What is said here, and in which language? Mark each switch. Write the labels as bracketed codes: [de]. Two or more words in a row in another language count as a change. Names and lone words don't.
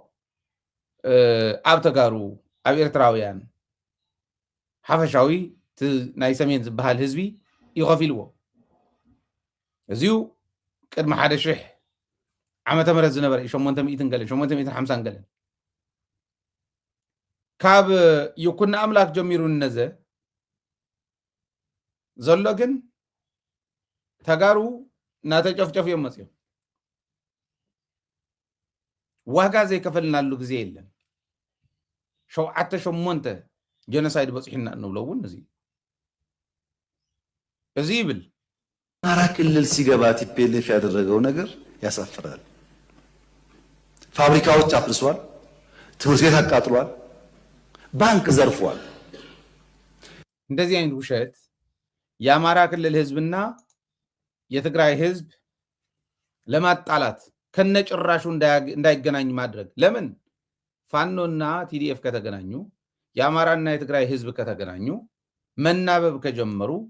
[ti] ኣብ ተጋሩ ኣብ ኤርትራውያን ሓፈሻዊ ናይ ሰሜን ዝበሃል ህዝቢ ይኸፊልዎ። እዚኡ ቅድሚ 1000 ዓመተ ምህረት ዝነበረ 850 ገለን ካብ ይኩና ኣምላክ ጀሚሩ ነዘ ዘሎ ግን ተጋሩ እናተጨፍጨፍ እዮም መፅዮም። ዋጋ ዘይከፈልናሉ ግዜ የለን 7-8 ጀኖሳይድ በጽሒና እንብለውን እዚ ይብል [am] አማራ ክልል ሲገባ ቲፒኤልኤፍ ያደረገው ነገር ያሳፍራል። ፋብሪካዎች አፍርሷል፣ ትምህርት ቤት አቃጥሏል፣ ባንክ ዘርፏል። እንደዚህ አይነት ውሸት የአማራ ክልል ህዝብና የትግራይ ህዝብ ለማጣላት ከነጭራሹ እንዳይገናኝ ማድረግ። ለምን ፋኖና ቲዲኤፍ ከተገናኙ የአማራና የትግራይ ህዝብ ከተገናኙ መናበብ ከጀመሩ